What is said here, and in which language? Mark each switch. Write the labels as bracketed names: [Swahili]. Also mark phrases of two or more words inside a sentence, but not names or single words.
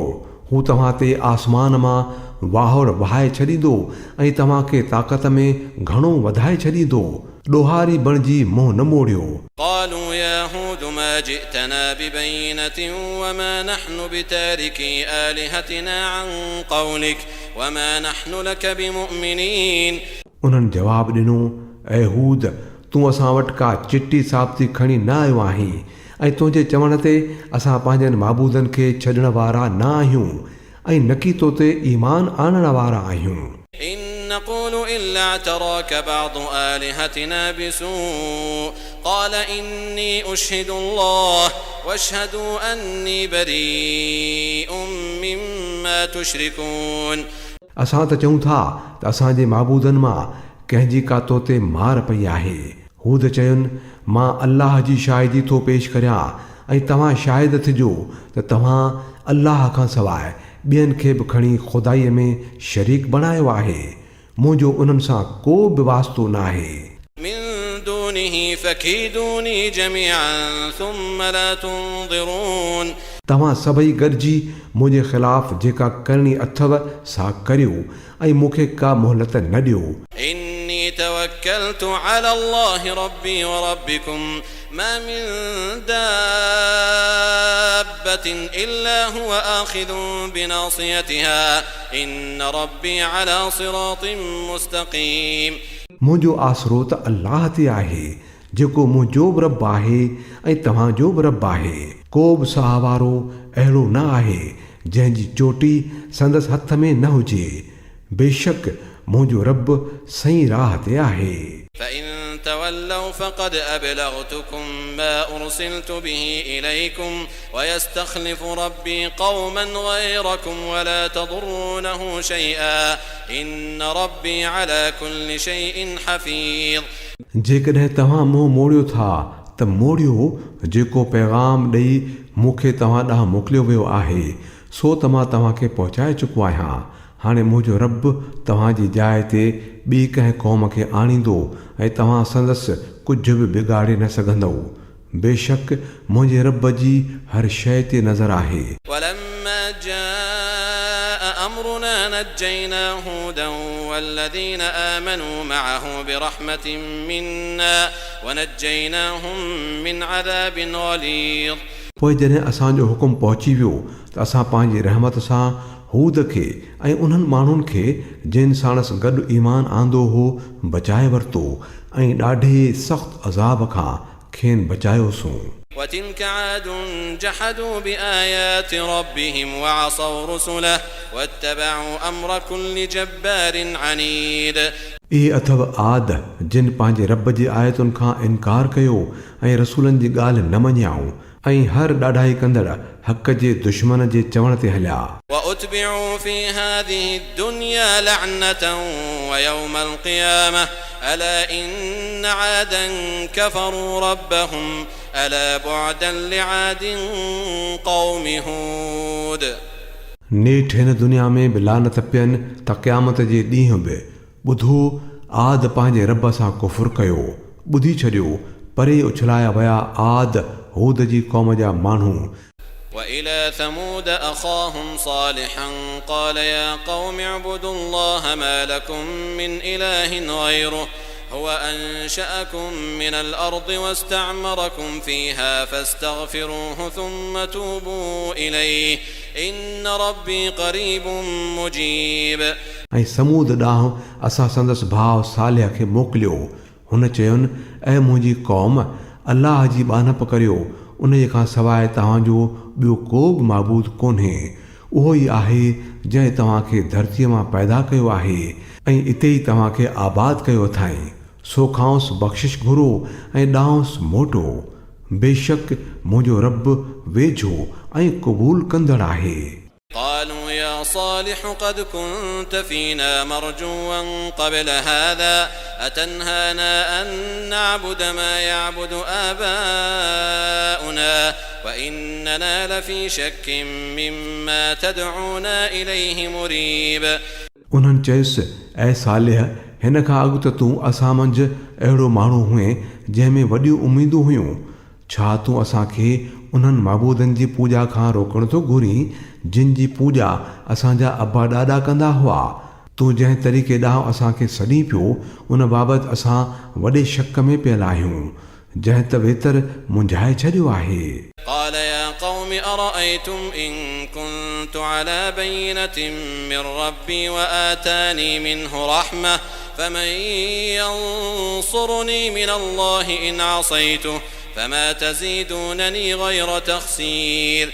[Sindhi] हू तव्हां ते आसमान मां वाहौर वहाए छॾींदो ऐं तव्हांखे ताक़त में घणो वधाए छॾींदो। ॾोहारी बणिजी मुंहुं न मोड़ियो। [Arabic] قالوا يا هود ما جئتنا ببينة وما نحن بتاركي آلهتنا عن قولك وما نحن لك بمؤمنين। [Sindhi] उन्हनि जवाबु ॾिनो, ऐं हूद, तूं असां वटि का चिटी साबिती खणी न आयो आहीं ऐं तुंहिंजे चवण ते असां पंहिंजनि माबूदनि खे छॾण वारा न आहियूं ऐं न की तो ते ईमान आणण वारा आहियूं। [Arabic] إن نقول إلا اعتراك بعض آلهتنا بسوء قال إني أشهد الله واشهدوا أني بريء مما تشركون। [Sindhi] असां त चऊं था त असांजे माबूदनि मां कंहिंजी का तो ते मार पई आहे। हूद चयुनि, मां अल्लाह जी शाहिदी थो पेश करियां ऐं तव्हां शाहिद थिजो त तव्हां अल्लाह खां सवाइ ॿियनि खे बि खणी खुदाईअ में शरीक बणायो आहे। मुंहिंजो उन्हनि सां को बि वास्तो न आहे। [Arabic] من دونه فكيدوني جميعا ثم لا تنظرون। [Sindhi] तव्हां सभई गॾिजी मुंहिंजे ख़िलाफ़ जेका करणी अथव सा करियो ऐं मूंखे का मोहलत न ॾियो। [Arabic] إني توكلت على الله ربي وربكم ما من دابة إلا هو آخذ بناصيتها إن ربي على صراط مستقيم। [Sindhi] मुंहिंजो आसरो त अल्लाह ते आहे, जेको मुंहिंजो बि रब आहे ऐं तव्हांजो बि रब आहे। को बि सहावारो अहिड़ो न आहे जंहिंजी चोटी संदसि हथ में न हुजे। बेशक मुंहिंजो रब सही राह ते आहे। [Arabic] فإن تولوا فقد أبلغتكم ما أرسلت به إليكم ويستخلف ربي قوما غيركم ولا تضرونه شيئا إن ربي على كل شيء حفيظ। [Sindhi] जेकॾहिं तव्हां मुंहुं मोड़ियो था त मोड़ियो, जेको पैगाम ॾेई मूंखे तव्हां ॾांहुं मोकिलियो वियो आहे सो त मां तव्हांखे पहुचाए चुको आहियां। हाणे मुंहिंजो रब तव्हांजी जाइ ते ॿी कंहिं क़ौम खे आणींदो ऐं तव्हां संदसि कुझु बि बिगाड़े न सघंदव। बेशक मुंहिंजे रब जी हर शइ ते नज़र आहे। [Arabic] ولما جاء أمرنا نجينا هودا والذين آمنوا معه برحمة منا ونجيناهم من عذاب غليظ। [Sindhi] पोइ जॾहिं असांजो हुकुम पहुची वियो त असां पंहिंजी रहमत सां हूद खे ऐं उन्हनि माण्हुनि खे जिन साणसि गॾु ईमान आंदो हो बचाए वरितो ऐं ॾाढे सख़्तु अज़ाब खां खेनि बचायोसीं। [Arabic] وتلك عاد جحدوا بآيات ربهم وعصوا رسله واتبعوا أمر كل جبار عنيد। [Sindhi] इहे अथव आद जिन पंहिंजे रब जी आयतुनि खां इनकार कयो ऐं रसूलनि जी ॻाल्हि न मञियाऊं ऐं हर ॾाढाई कंदड़ हक़ जे दुश्मन जे चवण ते हलिया। [Arabic] وأتبعوا في هذه الدنيا لعنة ويوم القيامة ألا إن عادا كفروا ربهم ألا بعدا لعاد قوم هود। [Sindhi] नेठि हिन दुनिया में बि लानत पियनि त क़यामत जे ॾींहुं बि ॿुधो आद पंहिंजे रब सां कुफ़ुर कयो, ॿुधी छॾियो, परे उछलाया विया आद हूद जी क़ौम जा माण्हू। [Arabic] وإلى ثمود أخاهم صالحا قال يا قوم اعبدوا الله ما لكم من إله غيره هو أنشأكم من الأرض واستعمركم فيها فاستغفروه ثم توبوا إليه إن ربي قريب مجيب۔ [Sindhi] ऐं समूद ॾांहुं असां संदसि भाउ सालिह खे मोकिलियो। हुन चयुनि, ऐं मुंहिंजी क़ौम, अलाह जी ॿानप करियो, उन जे खां सवाइ तव्हांजो ॿियो को बि माबूद कोन्हे। उहो ई आहे जंहिं तव्हांखे धरतीअ मां पैदा कयो आहे ऐं इते ई तव्हांखे आबाद कयो अथई। सो खांसि बख़्शिश घुरो ऐं ॾांहुंसि मोटो। बेशक मुंहिंजो रब वेझो ऐं क़बूल कंदड़ आहे। [Arabic] قالوا يا صالح قد كنت فينا مرجوا قبل هذا أتنهانا أن نعبد ما يعبد آباؤنا وإننا لفي شك مما تدعونا إليه مريب। [Sindhi] उन्हनि चयुसि, ऐं सालिह, हिन खां अॻु त तूं असां मंझि अहिड़ो माण्हू हुए जंहिंमें वॾियूं उमीदूं हुयूं। छा तूं असांखे उन्हनि माबूदनि जी पूॼा खां रोकण थो घुरीं जिन जी पूॼा असांजा अबा ॾाॾा कंदा हुआ? तूं जंहिं तरीक़े ॾांहुं असांखे सॾी पियो उन बाबति असां वॾे शक में पियल आहियूं, जंहिं त वेतर मुंझाए छॾियो आहे। [Arabic] قال يا قوم أرأيتم إن كنت على بينة من ربي وآتاني منه رحمة فمن ينصرني من الله إن عصيته فما تزيدونني غير تخسير।